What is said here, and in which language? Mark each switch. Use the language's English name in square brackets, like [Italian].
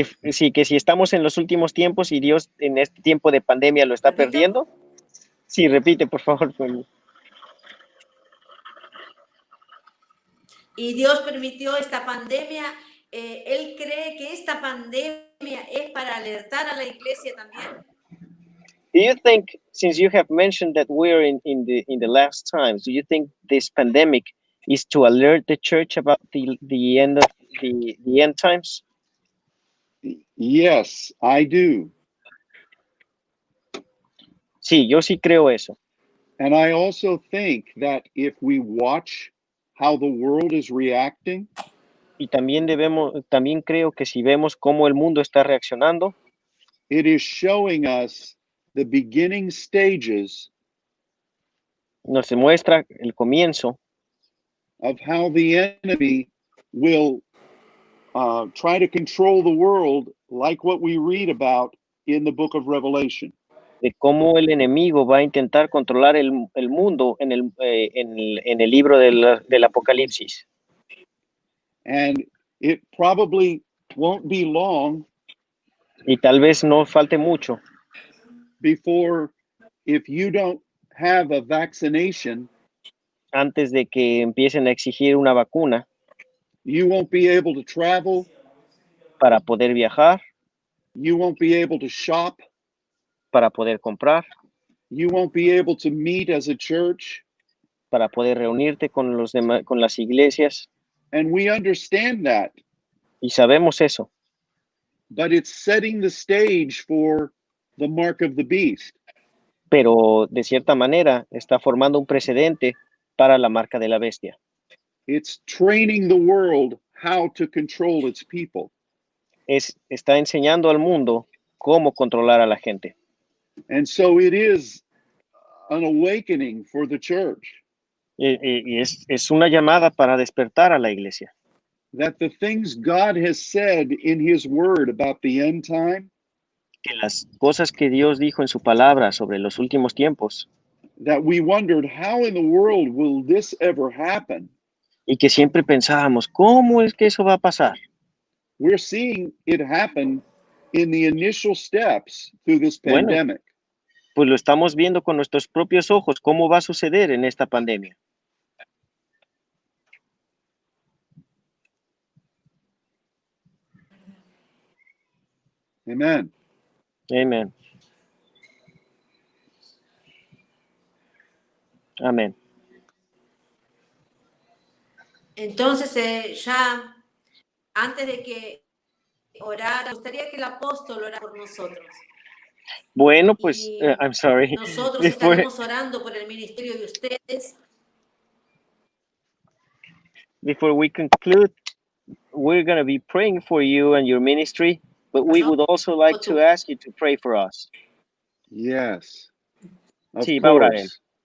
[Spanish] Sí, que si estamos en los últimos tiempos y Dios en este tiempo de pandemia lo está ¿Repito? perdiendo. Sí, repite, por favor. Y Dios permitió esta pandemia. Él cree que esta pandemia es para alertar a la iglesia también. [English] Do you think, since you have mentioned that we're in the last times, do you think this pandemic is to alert the church about the end of the end times? Yes, I do. [Spanish] Sí, yo sí creo eso. [English] And I also think that if we watch how the world is reacting, [Spanish] Y también creo que si vemos cómo el mundo está reaccionando, [English] it is showing us the beginning stages [Spanish] nos demuestra el comienzo [English] of how the enemy will try to control the world, like what we read about in the book of Revelation. [Spanish] de cómo el enemigo va a intentar controlar el mundo en el libro del Apocalipsis. [English] And it probably won't be long [Spanish] Y tal vez no falte mucho [English] before, if you don't have a vaccination, [Spanish] antes de que empiecen a exigir una vacuna [English] you won't be able to travel, [Spanish] para poder viajar, [English] you won't be able to shop, [Spanish] para poder comprar, [English] you won't be able to meet as a church. [Spanish] para poder reunirte con con las iglesias. [English] And we understand that. [Spanish] Y sabemos eso. [English] but it's setting the stage for the mark of the beast. [Spanish] pero de cierta manera está formando un precedente para la marca de la bestia. [English] It's training the world how to control its people. [Spanish] Está enseñando al mundo cómo controlar a la gente. [English] And so it is an awakening for the church [Spanish] Y es una llamada para despertar a la iglesia. [English] that the things God has said in his word about the end time, [Spanish] Que las cosas que Dios dijo en su palabra sobre los últimos tiempos [English] that we wondered, how in the world will this ever happen? [Spanish] y que siempre pensábamos, ¿cómo es que eso va a pasar? [English] We're seeing it happen in the initial steps through this [Spanish] Bueno, [English] pandemic. [Spanish] pues lo estamos viendo con nuestros propios ojos, cómo va a suceder en esta pandemia. [English] Amen. [Spanish] Amén. Amén. Entonces, ya antes de que orara, me gustaría que el apóstol orara por nosotros. Bueno, pues, Y [English] I'm sorry. [Spanish] nosotros [English] Before, [Spanish] estaremos orando por el ministerio de ustedes. [English] before we conclude, we're going to be praying for you and your ministry, but we would also like to ask you to pray for us. Yes. Of [Spanish] Sí, va a orar él. [English] course.